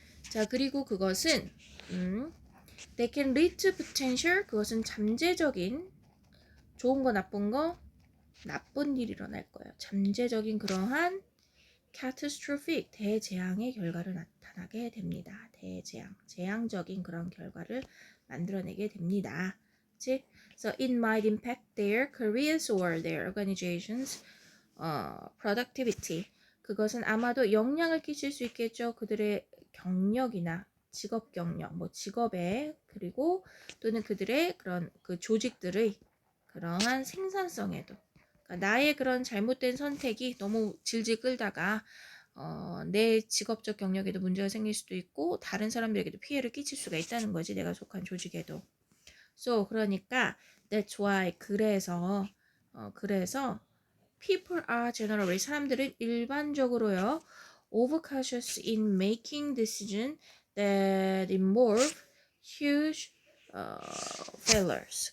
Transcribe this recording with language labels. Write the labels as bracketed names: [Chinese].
[Korean] 자, 그리고 그것은 they can lead to potential, 그것은 잠재적인, 좋은 거 나쁜 거, 나쁜 일이 일어날 거예요. 잠재적인 그러한 catastrophic, 대재앙의 결과를 나타나게 됩니다. 대재앙, 재앙적인 그런 결과를 만들어내게 됩니다. 그치? [English] So it might impact their careers or their organizations productivity. [Korean] 그것은 아마도 영향을 끼칠 수 있겠죠. 그들의 경력이나 직업 경력, 뭐 직업에, 그리고 또는 그들의 그런 그 조직들의 그러한 생산성에도. 그러니까 나의 그런 잘못된 선택이 너무 질질 끌다가 내 직업적 경력에도 문제가 생길 수도 있고 다른 사람들에게도 피해를 끼칠 수가 있다는 거지, 내가 속한 조직에도. [English] So 그러니까 that's why, 그래서 people are generally, 사람들은 일반적으로요, overcautious in making decisions that involve huge failures.